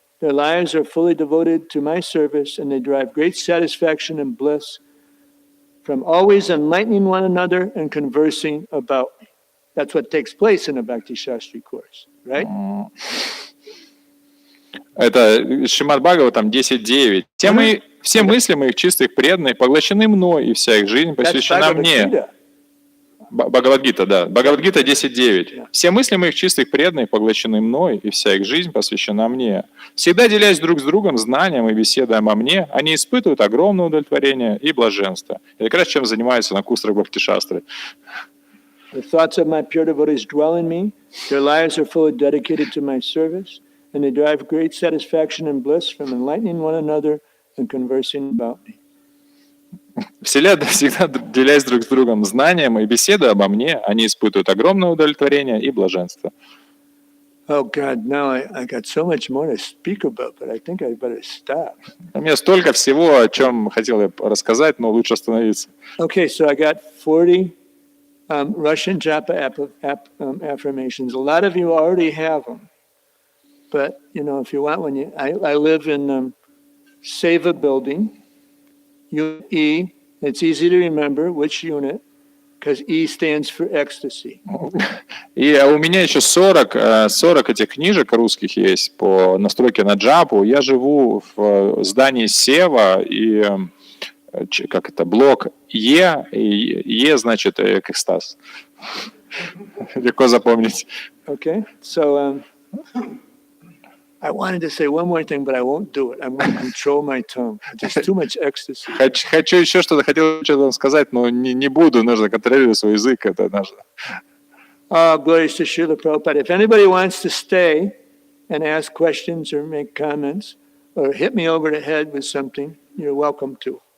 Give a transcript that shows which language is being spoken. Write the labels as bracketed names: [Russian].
[English] Their lives are fully devoted to my service, and they derive great satisfaction and bliss from always enlightening one another and conversing about me. That's what takes place in a Bhakti Shastri course, right? [Russian] Это Шримад Бхагаватам 10.9. Все мысли моих чистых преданных поглощены мной, и вся их жизнь посвящена мне. Бхагавад-гита, да. Бхагавад-гита 10.9. Все мысли моих чистых преданных поглощены мной, и вся их жизнь посвящена мне. Всегда делясь друг с другом знанием и беседой обо мне, они испытывают огромное удовлетворение и блаженство. Это как раз чем занимаются на курсах Бхакти-шастры. [English] The thoughts of my pure devotees dwell in me. Their lives are fully dedicated to my service, and they derive great satisfaction and bliss from enlightening one another and conversing about me. [Russian] Всегда делясь друг с другом знанием и беседой обо мне, они испытывают огромное удовлетворение и блаженство. [English] Oh God, now I got so much more to speak about, but I think I better stop. [Russian] У меня столько всего, о чем хотел я рассказать, но лучше остановиться. [English] Okay, so I got 40 Russian japa affirmations. A lot of you already have them, but if you want, I live in Seva building. Unit E, it's easy to remember which unit, because E stands for ecstasy. [Russian] И у меня еще 40 этих книжек русских есть по настройке на джапу. Я живу в здании Сева, и блок Е, и Е значит экстаз. Легко запомнить. [English] Okay, so I wanted to say one more thing, but I won't do it. I'm going to control my tongue. There's too much ecstasy. [Russian] Хочу еще хотел что-то сказать, но не буду. Нужно контролировать свой язык. Это нужно. [English] Glories to Srila Prabhupada. If anybody wants to stay and ask questions or make comments or hit me over the head with something, you're welcome to.